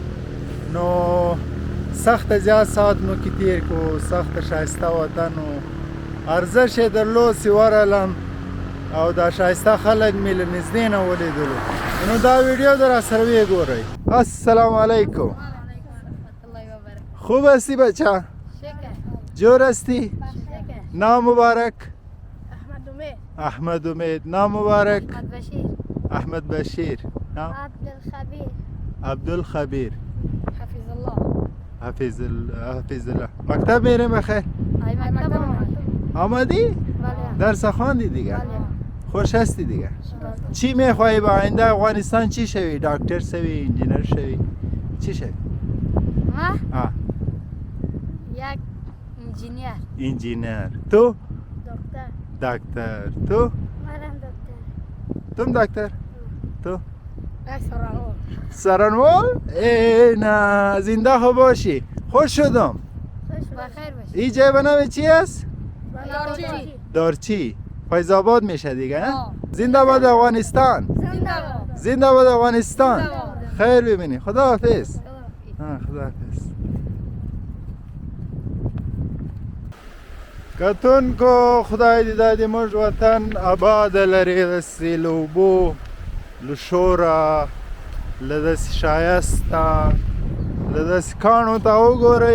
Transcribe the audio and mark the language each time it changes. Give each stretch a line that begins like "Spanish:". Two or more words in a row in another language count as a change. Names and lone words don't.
Pashto: نو سخته زیات ساعت مو کې تېر کړو، سخته ښایسته وطن و، ارزش یې درلود چې ورغلم او دا ښایسته خلک مې له نږدې نه ولیدلو. نو دا ویډیو در راسره ویې ګورئ.
Persian: السلام علیکم. خوب هستی بچه؟ جور هستی؟ نام مبارک؟ احمد امید. نام مبارک؟ احمد بشیر. نام؟ عبدالخبیر. حفیظ الله. مکتب میریم بخیر؟ آمدی؟ درس خواندی دیگه؟ خوش هستی دیگه؟ چی میخوایی با آینده افغانستان چی شوی؟ دکتر شوی؟ انجینر شوی؟ چی شوی؟ ما؟ یک انجینر. تو؟ دکتر. تو؟ تم دکتر؟ تو؟ سرانوال؟ ای نه، زنده خو باشی. خوش شدم. این جای بنامه چی است؟ دارچی. فیض آباد میشه دیگه؟ زنده باد افغانستان. زنده باد افغانستان. خیر ببینی. خدا حافظ. خدا حافظ.
Pashto: کتونکو خدای دې دا د موږ وطن آباد لري، داسې له اوبو، له شوره، له داسې ښایسته، له داسې کاڼو ته وګورئ.